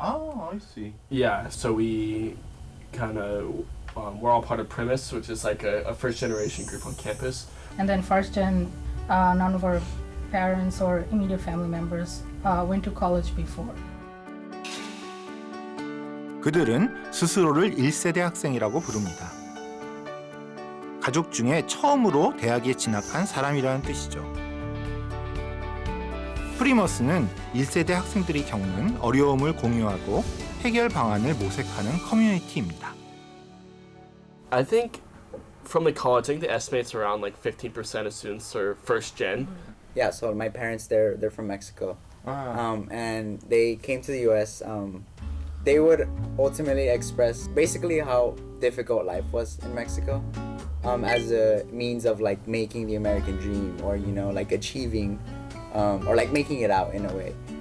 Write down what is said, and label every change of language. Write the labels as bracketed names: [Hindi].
[English] Oh, I see. Yeah, so we kind of, we're all part of Premise, which is like a first generation group on campus. And then first gen, none of our parents or immediate family members went to college before. [Korean] 그들은 스스로를 1세대 학생이라고 부릅니다. 가족 중에 처음으로 대학에 진학한 사람이라는 뜻이죠. 프리머스는 1세대 학생들이 겪는 어려움을 공유하고 해결 방안을 모색하는 커뮤니티입니다. [English] I think from the college, I think the estimates around like 15% of students are first gen. Yeah, so my parents, they're from Mexico. And they came to the U.S. They would ultimately express basically how difficult life was in Mexico as a means of like making the American dream, or like achieving or like making it out in a way.